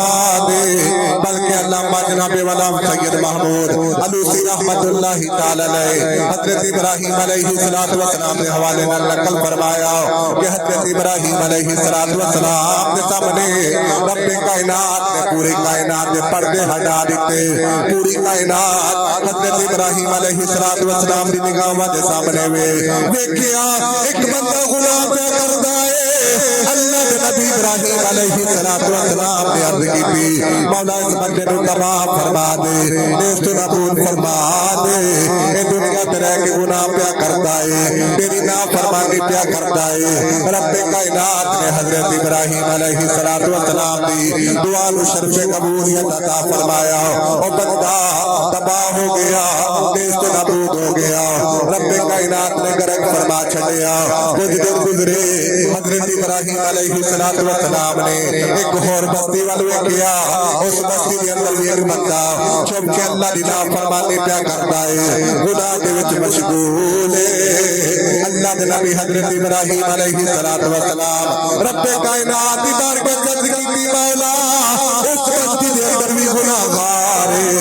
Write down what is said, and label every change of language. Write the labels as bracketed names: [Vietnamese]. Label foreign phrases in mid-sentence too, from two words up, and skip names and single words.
[Punjabi] دے بلکہ علامہ جناب والا سید محمود علوسی رحمت اللہ تعالی علیہ حضرت ابراہیم علیہ السلام نے حوالے نال نقل فرمایا کہ حضرت ابراہیم علیہ السلام کے سامنے رب کائنات نے پوری کائنات کے پردے ہٹا دیتے پوری کائنات حضرت ابراہیم علیہ السلام دی نگاہاں دے سامنے ویکھیا ایک بندہ گناہ پیا کردا ہے اللہ دے نبی ابراہیم علیہ السلام نے عرض کی مولا اس بندے نو تباہ فرما دے نیست و نابود فرما دے اے دنیا تے رہ کے گناہ پیا کردا ہے تیری نافرمانی پیا کردا ہے رب کائنات نے حضرت ابراہیم علیہ السلام دی دعا نو شرف قبولیت عطا فرمایا او بندہ تباہ ہو گیا نیست و نابود ہو گیا رب کائنات نے غرق فرما چھڈیا کچھ دن گزرے حضرت ابراہیم علیہ السلام نے ایک اور بستی وال ویکھیا اس بستی دے اندر بھی ایک بندہ چھپ کے اللہ دی نافرمانی پیا کردا ہے گناہ دے وچ مشغول ہے اللہ دے نبی حضرت ابراہیم علیہ السلام رب کائنات دی بارگاہ عرض کیتی مولا اس بستی دے اندر بھی گناہگار